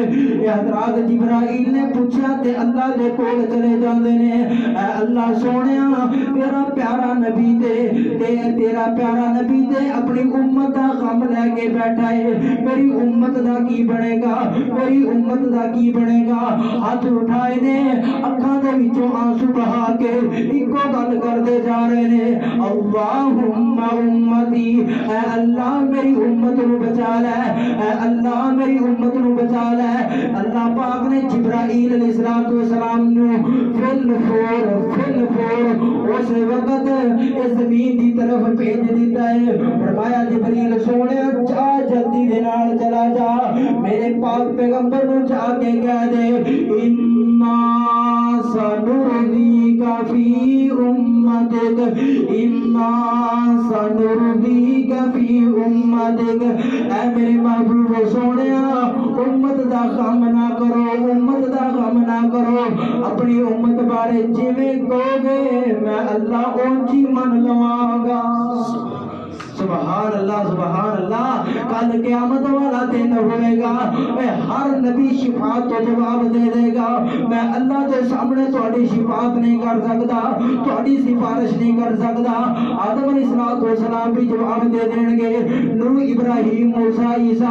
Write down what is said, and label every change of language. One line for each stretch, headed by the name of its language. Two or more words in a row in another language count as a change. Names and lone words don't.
Punjabi: اے حضرات جبرائیل نے پوچھا تے اللہ دے کول چلے جاندے نے اے اللہ سونیا تیرا پیارا نبی تیرا پیارا نبی تے اپنی امت دا غم لے کے بیٹھا ہے. میری امت دا کی بنے گا میری امت دا کی بنے گا. ہاتھ اٹھائے نے اکھاں دے وچوں آنسو بہا کے ایکو گل کردے جا رہے نے
Arabic: اللہم امتی.
Punjabi: اے اللہ میری امت نو بچا لے اے اللہ میری امت نو بچا لے. اللہ پاک نے جبرائیل علیہ السلام نو فل فور اس وقت اس زمین دی طرف بھیج دیتا ہے. فرمایا جبریل سونے جا جلدی دے نال چلا جا میرے پاک پیغمبر نو جا کے کہہ دے
Arabic: انا سنردیک فی امتک انا سنردیک فی امتک.
Punjabi: اے میرے محبوب سونیا امت دا غم نہ کرو امت دا غم نہ کرو. اپنی امت بارے جویں کہو گے میں اللہ اونچی من لواں گا. سبحان اللہ کل قیامت والا دن ہوئے گا ہر نبی شفاعت تو جواب دے دے گا میں اللہ کے سامنے تہاڈی شفاعت نہیں کر سکتا تہاڈی سفارش نہیں کر سکتا آدم علیہ السلام بھی جواب دے دیں گے نوح ابراہیم موسیٰ عیسیٰ